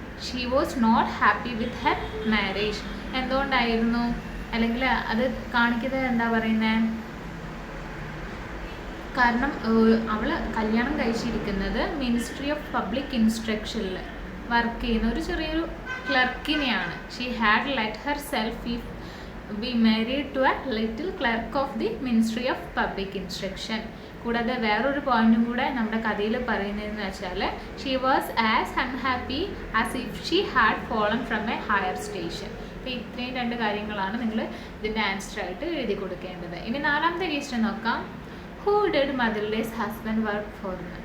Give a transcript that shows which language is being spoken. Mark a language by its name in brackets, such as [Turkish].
[English] She was not happy with her marriage. [Malayalam] എന്തുകൊണ്ടായിരുന്നു? അല്ലെങ്കിൽ അത് കാണിക്കുന്നത് എന്താ പറയുന്നത്, കാരണം അവൾ കല്യാണം കഴിച്ചിരിക്കുന്നത് മിനിസ്ട്രി ഓഫ് പബ്ലിക് ഇൻസ്ട്രക്ഷനിൽ വർക്ക് ചെയ്യുന്ന ഒരു ചെറിയൊരു ക്ലർക്കിനെയാണ്. [English] She had let herself be married to a little clerk of the Ministry of Public Instruction. [Malayalam] കൂടാതെ വേറൊരു പോയിന്റും കൂടെ നമ്മുടെ കഥയിൽ പറയുന്നതെന്ന് വെച്ചാൽ, [English] She was as unhappy as if she had fallen from a higher station. [Malayalam] അപ്പോൾ ഇത്രയും രണ്ട് കാര്യങ്ങളാണ് നിങ്ങൾ ഇതിൻ്റെ ആൻസറായിട്ട് എഴുതി കൊടുക്കേണ്ടത്. ഇനി നാലാമത്തെ ക്വസ്റ്റ്യൻ നോക്കാം. [English] Who did Mathilde's husband work for?